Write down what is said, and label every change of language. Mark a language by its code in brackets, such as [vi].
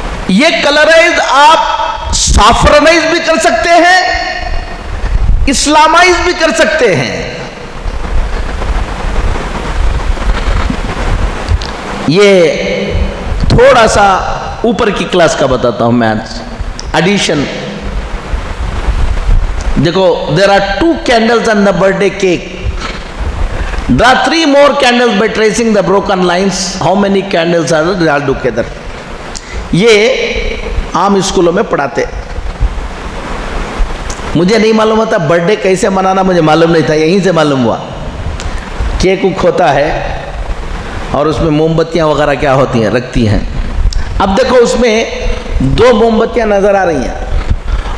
[hi] ये कलराइज आप सैफरनाइज भी कर सकते हैं, इस्लामाइज भी कर सकते हैं. ये थोड़ा सा ऊपर की क्लास का बताता हूं. [en] Maths addition. देखो, there are 2 candles on the birthday cake. Draw 3 more candles by tracing the broken lines. How many candles are there all together? [hi] ये आम स्कूलों में पढ़ाते. मुझे नहीं मालूम होता बर्थडे कैसे मनाना, मुझे मालूम नहीं था, यहीं से मालूम हुआ. केक होता है और उसमें मोमबत्तियां वगैरह क्या होती हैं, रखती हैं. अब देखो, उसमें 2 मोमबत्तियां नजर आ रही हैं.